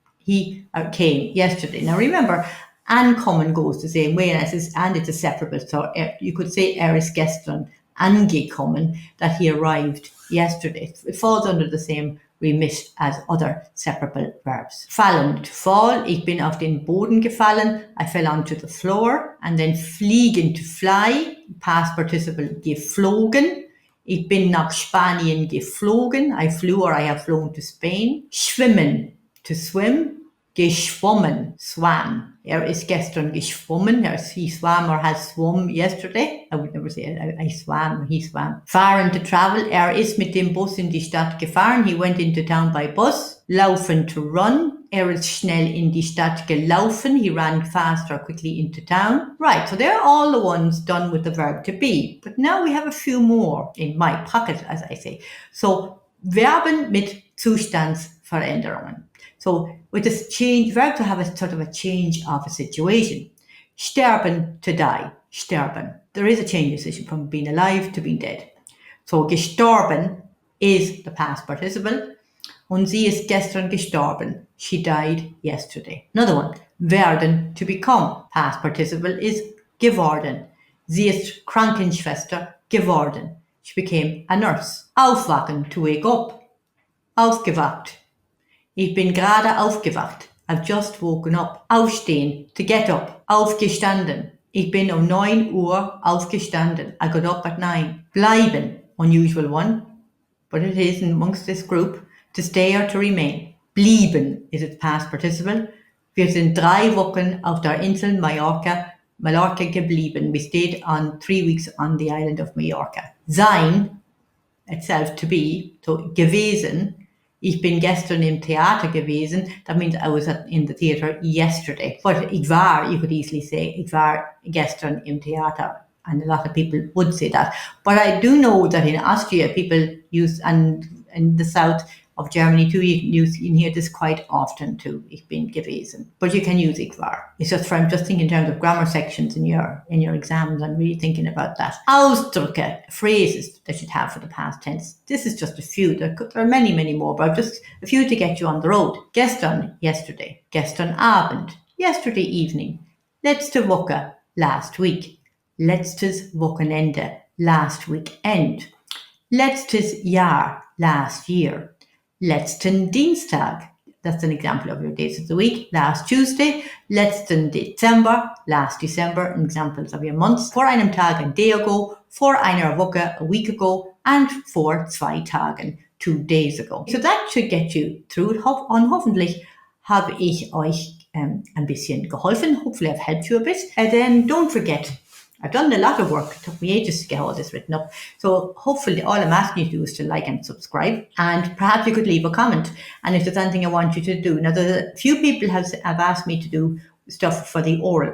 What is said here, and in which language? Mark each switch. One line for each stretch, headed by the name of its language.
English: He came yesterday. Now remember, ankommen goes the same way, and it's a separable. So you could say
German: ist gestern angekommen,
English: that he arrived yesterday. It falls under the same remit as other separable verbs. Fallen, to fall.
German: Ich bin auf den Boden gefallen.
English: I fell onto the floor. And then fliegen, to fly. Past participle, geflogen.
German: Ich bin nach Spanien geflogen.
English: I flew or I have flown to Spain. Schwimmen, to swim. Geschwommen, swam.
German: Ist gestern geschwommen.
English: He swam or has swum yesterday. I would never say I swam or he swam. Fahren, to travel.
German: Ist mit dem Bus in die Stadt gefahren.
English: He went into town by bus.
German: Laufen,
English: to run.
German: Ist schnell in die Stadt gelaufen.
English: He ran fast or quickly into town. Right, so they're all the ones done with the verb to be. But now we have a few more in my pocket, as I say.
German: So Verben mit Zustandsveränderungen.
English: So with this change, verb to have a sort of a change of a situation. Sterben, to die. Sterben. There is a change of situation from being alive to being dead. So gestorben is the past participle.
German: Und sie ist gestern gestorben.
English: She died yesterday. Another one. Werden, to become. Past participle is geworden.
German: Sie ist Krankenschwester geworden.
English: She became a nurse. Aufwachen, to wake up. Aufgewacht.
German: Ich bin gerade aufgewacht.
English: I've just woken up. Aufstehen, to get up.
German: Aufgestanden. Ich bin 9 Uhr aufgestanden.
English: I got up at 9. Bleiben, unusual one, but it is amongst this group. To stay or to remain. Blieben is its past participle.
German: Wir sind 3 Wochen auf der Insel Mallorca geblieben.
English: We stayed on 3 weeks on the island of Mallorca. Sein, itself to be, so gewesen.
German: Ich bin gestern im Theater gewesen.
English: That means I was in the theater yesterday. But
German: ich war,
English: you could easily say,
German: ich war gestern im Theater.
English: And a lot of people would say that. But I do know that in Austria, people use, and in the south of Germany too, you can hear this quite often too.
German: Ich bin gewesen.
English: But you can use ich war. It's just I'm just thinking in terms of grammar sections in your exams. I'm really thinking about that. Ausdrücke, phrases that you'd have for the past tense. This is just a few. There are many, many more, but just a few to get you on the road. Gestern, yesterday.
German: Gestern Abend,
English: yesterday evening.
German: Letzte Woche,
English: last week.
German: Letztes Wochenende,
English: last weekend.
German: Letztes Jahr,
English: last year.
German: Letzten Dienstag,
English: that's an example of your days of the week. Last Tuesday.
German: Letzten Dezember,
English: last December, examples of your months.
German: Vor einem Tag,
English: a day ago.
German: Vor einer Woche,
English: a week ago. And
German: vor 2 Tagen,
English: 2 days ago. So that should get you through it.
German: Und hoffentlich habe ich euch ein bisschen geholfen.
English: Hopefully I've helped you a bit. And then don't forget, I've done a lot of work. It took me ages to get all this written up. So hopefully all I'm asking you to do is to like and subscribe. And perhaps you could leave a comment. And if there's anything I want you to do. Now, a few people have asked me to do stuff for the oral.